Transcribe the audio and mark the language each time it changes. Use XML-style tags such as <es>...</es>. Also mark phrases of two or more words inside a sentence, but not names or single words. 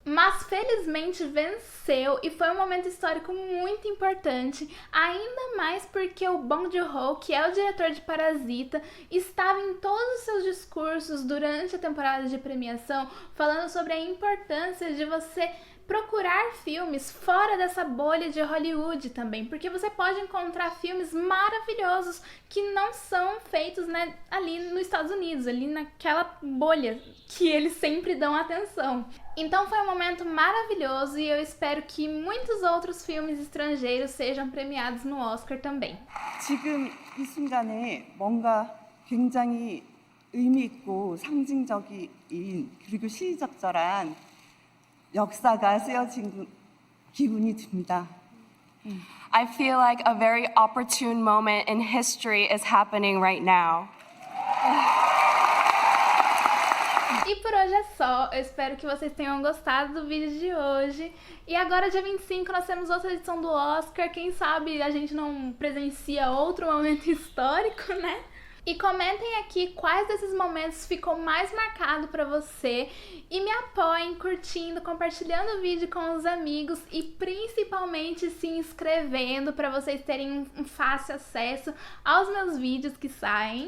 <pt>Mas felizmente venceu e foi um momento histórico muito importante, ainda mais porque o Bong Joon-ho, que é o diretor de Parasita, estava em todos os seus discursos durante a temporada de premiação falando sobre a importância de você procurar filmes fora dessa bolha de Hollywood também, porque você pode encontrar filmes maravilhosos que não são feitos, né, ali nos Estados Unidos, ali naquela bolha que eles sempre dão atenção. Então foi um momento maravilhoso e eu espero que muitos outros filmes estrangeiros sejam premiados no Oscar também.</pt> <ko>지금 이 순간에 뭔가 굉장히 의미 있고 상징적인 그리고 시의적절한 역사가 쓰여진 기분이 듭니다.</ko> <en>I feel like a very opportune moment in history is happening right now.</en> <pt>E por hoje é só, eu espero que vocês tenham gostado do vídeo de hoje. E agora, dia 25, nós temos outra edição do Oscar, quem sabe a gente não presencia outro momento histórico, né? E comentem aqui quais desses momentos ficou mais marcado pra você e me apoiem curtindo, compartilhando o vídeo com os amigos e principalmente se inscrevendo para vocês terem um fácil acesso aos meus vídeos que saem.</pt>